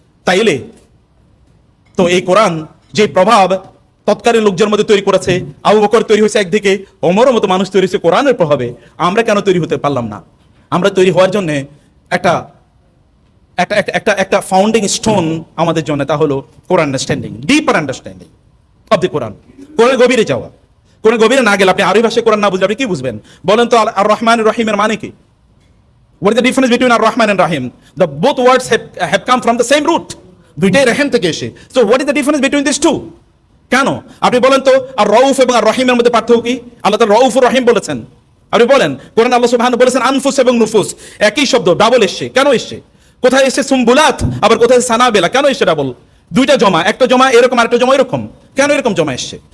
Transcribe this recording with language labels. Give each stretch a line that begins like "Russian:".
Bangla: তাইলে তো এই কোরআন যে প্রভাব তৎকালীন লোকজনের মধ্যে তৈরি করেছে, আবু বকর তৈরি হয়েছে একদিকে, ওমরের মতো মানুষ তৈরি হয়েছে কোরআনের প্রভাবে, আমরা কেন তৈরি হতে পারলাম না? আমরা তৈরি হওয়ার জন্য একটা একটা একটা একটা ফাউন্ডিং স্টোন আমাদের জন্য, তা হলো কোরআন আন্ডারস্ট্যান্ডিং,
English: Deeper understanding of the Quran.
Bangla: কোরআনের গভীরে যাওয়া। কোরআনের গভীরে না গেলে আপনি আরবি ভাষায় কোরআন না বুঝলে আপনি কি বুঝবেন বলেন তো? আর রহমান রহিমের মানে কি?
English: What is the difference between Ar-Rahman and Rahim? The both words have come from the same root.
Bangla: দুইটাই রহিম থেকে এসে।
English: So what is the difference between these two?
Bangla: কেন আপনি বলেন তো? আর রউফ এবং আর রহিমের মধ্যে পার্থক্য কি? আল্লাহ তাআলা রউফ ও রহিম বলেছেন, আপনি বলেন। কোরআন আল্লাহ সুবহানাহু বলেছেন আনফুস এবং নুফুস, একই শব্দ ডাবল এসছে। কেন এসছে? কোথায় এসছে সুম্বুলাত, আবার কোথায় সানাবেলা, কেন এসছে ডাবল? দুইটা জমা, একটা জমা এরকম আরেকটা জমা এরকম, কেন এরকম জমা এসছে?